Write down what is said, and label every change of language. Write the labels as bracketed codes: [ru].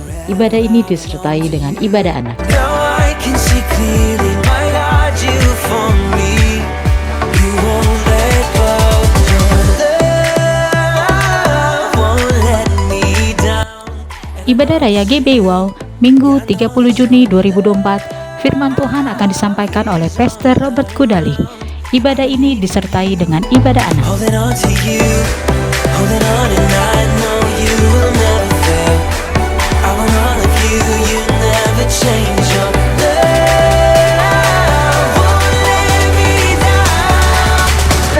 [id] Ibadah ini disertai dengan ibadah anak. [en] Now I can see clearly, my God, you for me. You won't let go. Your love won't let me down. [id] Ibadah Raya GBI Wow, Minggu 30 Juni 2024. Firman Tuhan akan disampaikan oleh Pastor Robert Kudali. Ibadah ini disertai dengan ibadah anak. [en] Holding on to you, holding on, and I know you will never fail. I want all of you, you never change. Your love won't let me down.